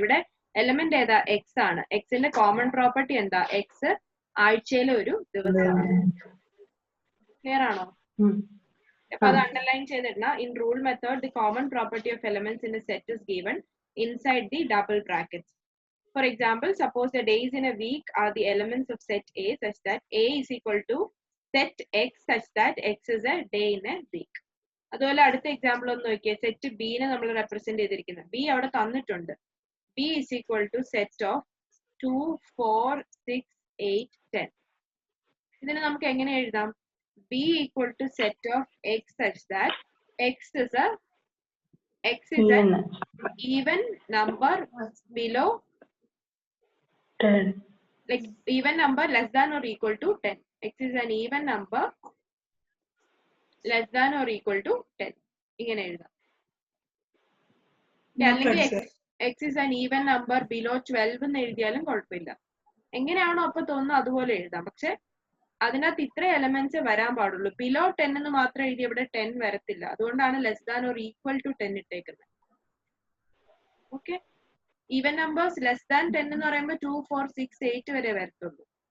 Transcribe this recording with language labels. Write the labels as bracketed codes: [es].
[ml] ഇവിടെ എലമെന്റ് ഏതാ, എക്സ് ആണ്. എക്സിന്റെ കോമൺ പ്രോപ്പർട്ടി എന്താ, എക്സ് ആഴ്ചയിലെ ഒരു ദിവസമാണ്. ക്ലിയർ ആണോ? അപ്പൊ അത് underline ചെയ്തിടണ. [en] In rule method the common property of elements in a set is given inside the double brackets. For example, suppose the days in a week are the elements of set A such that A is equal to set X such that X is a day in a week. [ml] അതുപോലെ അടുത്ത example ഒന്ന് നോക്കിയേ. Set B നെ നമ്മൾ represent ചെയ്തിരിക്കുന്നത്, B അവിടെ തന്നിട്ടുണ്ട്. [en] B is equal to set of 2 4 6 8 10. [ml] ഇതിനെ നമുക്ക് എങ്ങനെ എഴുതാം? [en] B equal to set of X such that X is an even number below 10. Like even number less than or equal to 10. X is an even number less than or equal to 10. [ml] ഇങ്ങനെ എഴുതാം. അല്ലെങ്കിൽ [en] X is an even number below 12 [ml] എന്ന് എഴുതിയാലും കുഴപ്പമില്ല. എങ്ങനെയാണോ അപ്പൊ തോന്നുന്നു അതുപോലെ എഴുതാം. പക്ഷെ അതിനകത്ത് ഇത്ര എലമെന്റ്സ് വരാൻ പാടുള്ളൂ. ബിലോ 10 എന്ന് മാത്രം എഴുതി ഇവിടെ 10 വരത്തില്ല. അതുകൊണ്ടാണ് [en] less than or equal to 10 [ml] ഇട്ടേക്കുന്നത്. Okay, [en] even numbers less than 10 [ml] എന്ന് പറയുമ്പോൾ 2 4 6 8 വരെ വരത്തുള്ളൂ.